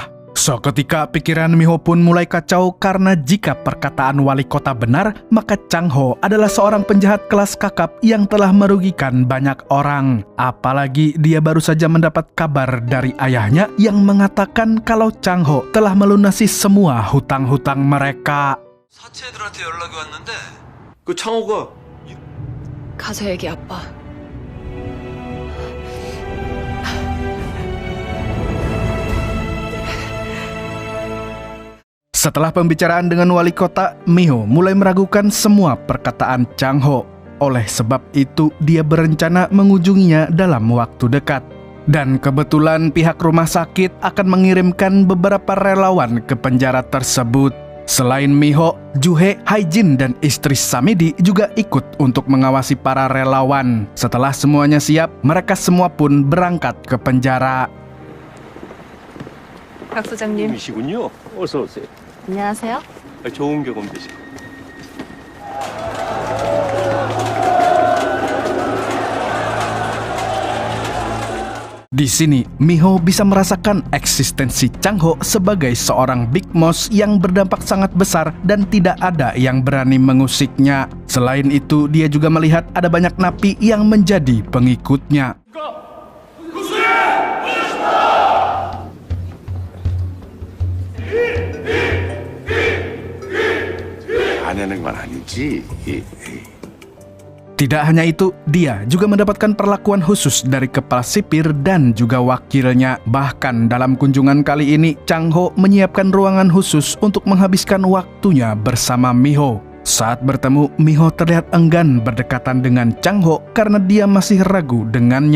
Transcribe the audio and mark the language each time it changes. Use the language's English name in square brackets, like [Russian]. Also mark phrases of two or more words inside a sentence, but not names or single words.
[Indonesian] Seketika pikiran Mi-ho pun mulai kacau karena jika perkataan wali kota benar, maka Chang-ho adalah seorang penjahat kelas kakap yang telah merugikan banyak orang. Apalagi dia baru saja mendapat kabar dari ayahnya yang mengatakan kalau Chang-ho telah melunasi semua hutang-hutang mereka. [Korean] 사채들한테 연락이 왔는데 그 창호가 가서 얘기 아빠. [Indonesian] Setelah pembicaraan dengan wali kota, Mi-ho mulai meragukan semua perkataan Chang-ho. Oleh sebab itu, dia berencana mengunjunginya dalam waktu dekat. Dan kebetulan pihak rumah sakit akan mengirimkan beberapa relawan ke penjara tersebut. Selain Mi-ho, Ju-hye, Hae-jin, dan istri Samidi juga ikut untuk mengawasi para relawan. Setelah semuanya siap, mereka semua pun berangkat ke penjara. [Korean] 박 소장님. 이시군요. 어서 오세요. 안녕하세요. 좋은 경험 되시고. [Indonesian] Di sini, Mi-ho bisa merasakan eksistensi Chang-ho sebagai seorang Big Mouse yang berdampak sangat besar dan tidak ada yang berani mengusiknya. Selain itu, dia juga melihat ada banyak napi yang menjadi pengikutnya. [Korean] 하는 건 아니지. [Indonesian] Tidak hanya itu, dia juga mendapatkan perlakuan khusus dari kepala sipir dan juga wakilnya. Bahkan dalam kunjungan kali ini, Chang-ho menyiapkan ruangan khusus untuk menghabiskan waktunya bersama Mi-ho. Saat bertemu, Mi-ho terlihat enggan berdekatan dengan Chang-ho karena dia masih ragu dengannya.